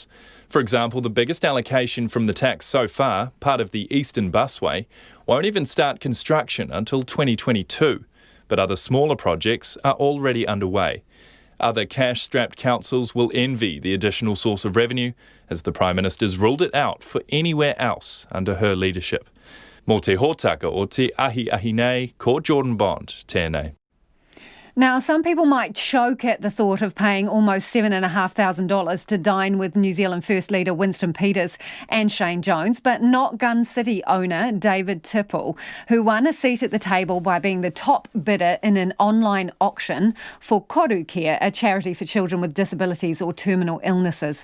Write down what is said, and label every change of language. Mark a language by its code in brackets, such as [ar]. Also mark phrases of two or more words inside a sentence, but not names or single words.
[en] For example, the biggest allocation from the tax so far, part of the Eastern Busway, won't even start construction until 2022, but other smaller projects are already underway. Other cash-strapped councils will envy the additional source of revenue, as the Prime Minister's ruled it out for anywhere else under her leadership. [mi] Mō te hōtaka o te ahi nei, ko Jordan Bond, tēnei. [en] Now, some people might choke at the thought of paying almost $7,500 to dine with New Zealand First Leader Winston Peters and Shane Jones, but not Gun City owner David Tipple, who won a seat at the table by being the top bidder in an online auction for Koru Care, a charity for children with disabilities or terminal illnesses.